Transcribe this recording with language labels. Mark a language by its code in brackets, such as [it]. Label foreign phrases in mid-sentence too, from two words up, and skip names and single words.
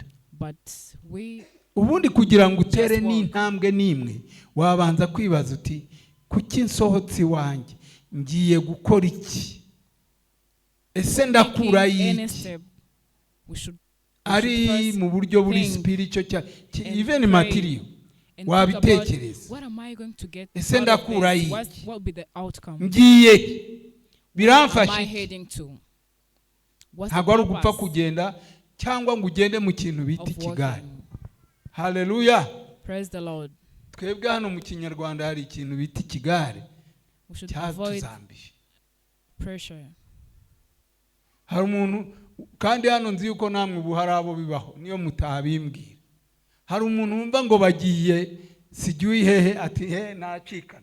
[rw] Ubundi kugira ngo utere n'intambwe n'imwe wabanza kwibaza uti kuki nsohotse iwanjye ngiye gukora iki? Ese ndakura iki? Ari mu buryo buri [en] spiritual even material [rw] wabitekereza. Ese ndakura iki? Ngiye biramfasha iki? Ntabwo ari ugupfa kugenda cyangwa ngo ugende mu kintu bita ikigare. Hallelujah. [en] Praise the Lord. [rw] Twebwe hano mu Kinyrwanda hari ikintu bita ikigare. Cyatuzambije. Pressure. Hari umuntu kandi hano nzi yuko namwe buhari abo bibaho niyo mutabimbwira. Hari umuntu wumva ngo bagiye sijui hehe ati nacikana.